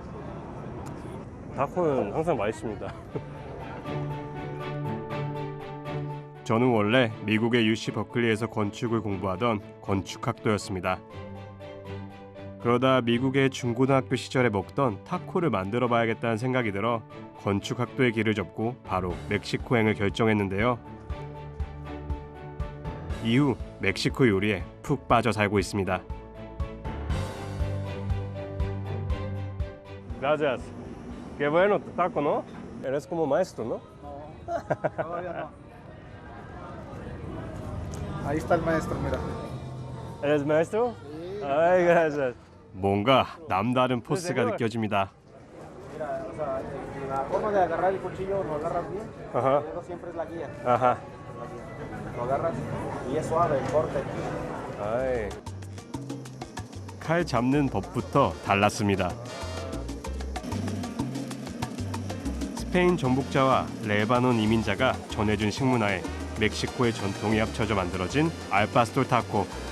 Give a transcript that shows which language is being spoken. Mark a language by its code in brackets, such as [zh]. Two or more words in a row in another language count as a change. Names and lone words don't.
[ko] 타코는 항상 맛있습니다. 저는 원래 미국의 UC 버클리에서 건축을 공부하던 건축학도였습니다. 그러다 미국의 중고등학교 시절에 먹던 타코를 만들어 봐야겠다는 생각이 들어 건축학도의 길을 접고 바로 멕시코행을 결정했는데요. 이후 멕시코 요리에 푹 빠져 살고 있습니다. [es] Gracias. Qué bueno tu taco, ¿no? Eres como maestro, ¿no? Todavía no. Ahí está el maestro, mira. Eres maestro? Ay, gracias. [ko] 뭔가 남다른 포스가 느껴집니다. [es] Mira, o sea, la forma de agarrar el cuchillo lo agarras bien. Ajá. El dedo siempre es la guía. 아하. Lo agarras y es suave el corte. 아이. [ko] 칼 잡는 법부터 달랐습니다. 스페인 정복자와 레바논 이민자가 전해준 식문화에 멕시코의 전통이 합쳐져 만들어진 알파스톨 타코.